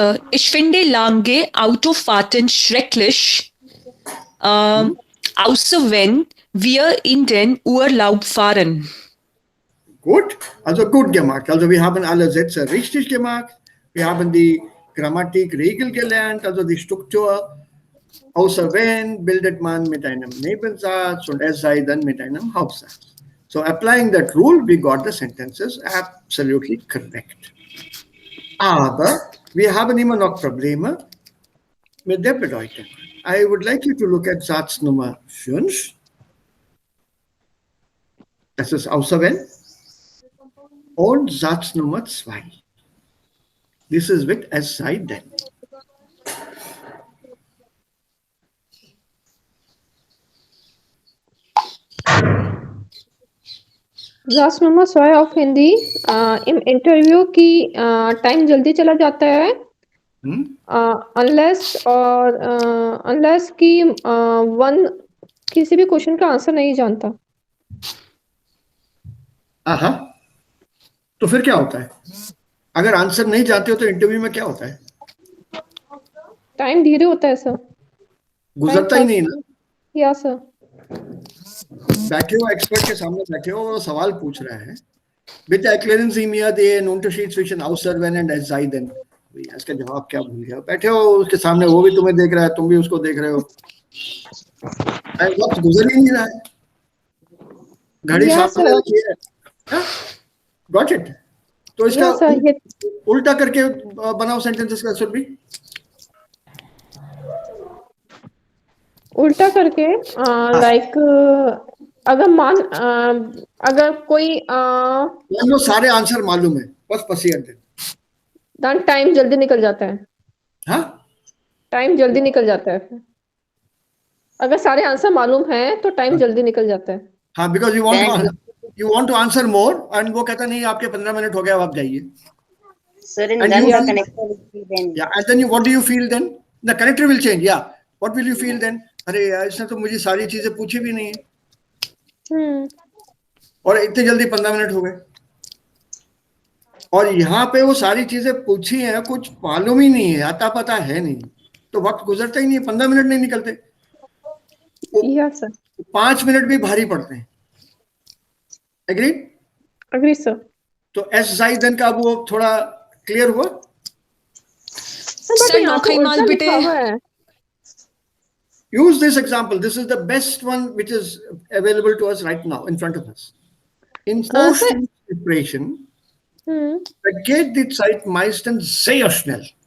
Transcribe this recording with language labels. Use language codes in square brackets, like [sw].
[de] Ich finde lange Autofahrten schrecklich, außer wenn wir in den Urlaub fahren. Gut, also gut gemacht. Also wir haben alle Sätze richtig gemacht. Wir haben die Grammatikregel gelernt, also die Struktur. Außer wenn bildet man mit einem Nebensatz und es sei denn mit einem Hauptsatz. [en] So applying that rule, we got the sentences absolutely correct. [de] Aber wir haben immer noch Probleme mit der Bedeutung. [en] I would like you to look at [de] Satz Nummer 5. Das ist außer wenn. Und Satz Nummer 2. [en] This is with es sei denn. [de] Satz Nummer 2 auf [hi] Hindi im interview की time जल्दी चला जाता है unless की one किसी भी question का answer नहीं जानता. आहा, तो फिर क्या होता है? अगर आंसर नहीं जानते हो तो इंटरव्यू में क्या होता है? टाइम धीरे होता है सर. गुजरता ही नहीं ना. या सर. बैठे हो एक्सपर्ट के सामने बैठे हो वो सवाल पूछ रहा है. [de] Bitte erklären Sie mir den Unterschied zwischen außer wenn und es sei denn. [hi] इसका जवाब क्या भूल गया. बैठे हो उसके सामने, वो भी तुम्हें देख रहा है, तुम भी उसको देख रहे हो. वक्त गुजर ही नहीं रहा है. घड़ी सामने रखी है. [en] Got it? [hi] तो इसका उल्टा करके बनाओ सेंटेंसेस का. शुड बी उल्टा करके लाइक अगर कोई लो सारे आंसर मालूम है, बस पसीर दे. टाइम जल्दी निकल जाता है. हाँ, टाइम जल्दी निकल जाता है. अगर सारे आंसर मालूम है तो टाइम जल्दी निकल जाता है. हाँ, because you want to answer more and वो कहता नहीं आपके 15 मिनट हो गए, अब आप जाइए. [en] Sir, and then the connector will be then. Yeah, and then what do you feel then? The connector will change. Yeah. What will you feel then? [hi] अरे यार इसने तो मुझे सारी चीजें पूछी भी नहीं है. और इतनी जल्दी 15 मिनट हो गए. और यहाँ पे वो सारी चीजें पूछी हैं, कुछ मालूम ही नहीं है, आता पता है नहीं, तो वक्त गुजरता ही नहीं है. 15 मिनट नहीं निकलते. Yes sir. 5 मिनट भी भारी पड़ते हैं. Agree sir. तो एस जाई देन का वो थोड़ा क्लियर हुआ. [de] सर noch einmal bitte. [en] Use this example. This is the best one which is available to us right now in front of us. [de] In Vorstellungsgesprächen vergeht die Zeit meistens sehr schnell.